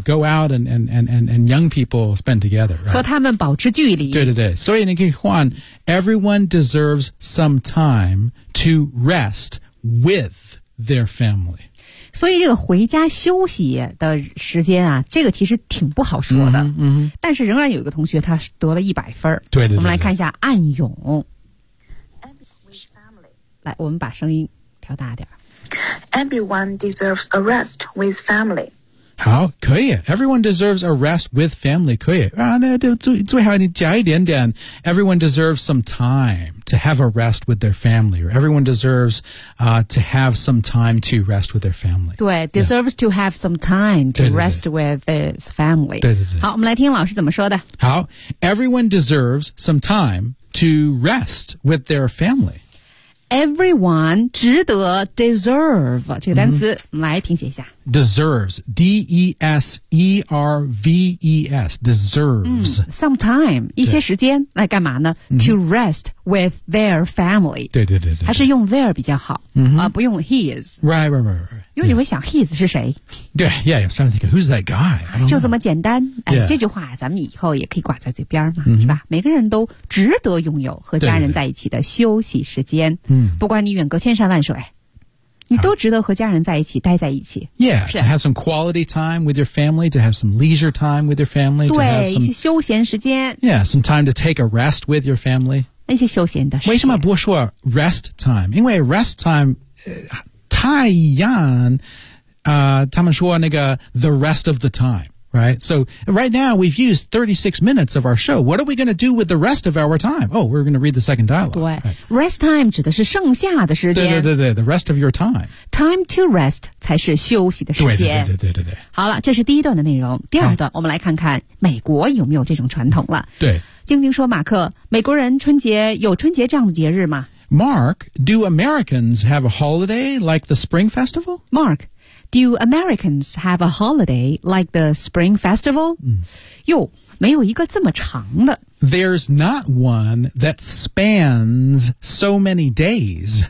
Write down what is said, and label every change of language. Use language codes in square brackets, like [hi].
[en] Go out and young people spend together.、Right? [zh] 和他们保持距离。对对对，所以你可以换 [en] everyone deserves some time to rest with their family. [zh] 所以这个回家休息的时间啊，这个其实挺不好说的。嗯哼，但是仍然有一个同学他得了100分。对 对我们来看一下暗涌。来，我们把声音调大点。 [en] Everyone deserves a rest with family. [zh] 好，可以。 [en] Everyone deserves a rest with family. [zh] 可以。啊，那就最好你加一点点。 [en] Everyone deserves some time to have a rest with their family. Or everyone deserves, to have some time to rest with their family. [zh] 对、 [en] yeah. deserves to have some time to [zh] 对对对 [en] rest with his family. [zh] 对对对。好，我们来听老师怎么说的。好， [en] Everyone deserves some time to rest with their family. [zh] Everyone 值得 deserve 这个单词、mm-hmm. 来拼写一下 [en] deserves D-E-S-E-R-V-E-S deserves、 mm, some time [zh] 一些时间来干嘛呢、 [en] mm-hmm. to rest with their family [zh] 对对对 对还是用 their 比较好、 mm-hmm. 不用 his [en] right [zh] 因为你会想 his 是谁对 [en] yeah I'm starting to think who's that guy [zh] 就这么简单、 [en] yeah. [zh] 这句话咱们以后也可以挂在嘴边嘛、 mm-hmm. 是吧每个人都值得拥有和家人在一起的休息时间对对对不管你远隔千山万水你都值得和家人在一起待在一起 [en] Yeah, to have some quality time with your family To have some leisure time with your family [zh] 对 [en] to have some, [zh] 一些休闲时间 [en] Yeah, some time to take a rest with your family [zh] 那些休闲的时间为什么不说 rest time 因为 rest time、太阳、他们说那个 [en] the rest of the time [zh] Right? [en] So right now we've used 36 minutes of our show. What are we going to do with the rest of our time? Oh, we're going to read the second dialogue. [zh] 对、right. Rest time 指的是剩下的时间。对对对对 [en] the rest of your time. [zh] Time to rest 才是休息的时间。对对对对 对, 对, 对好了这是第一段的内容。第二段我们来看看美国有没有这种传统了。对。晶晶说马克美国人春节有春节这样的节日吗 [en] Mark, do Americans have a holiday like the Spring Festival? Mark,Do Americans have a holiday like the Spring Festival? [zh] 哟、嗯，没有一个这么长的。 [en] There's not one that spans so many days.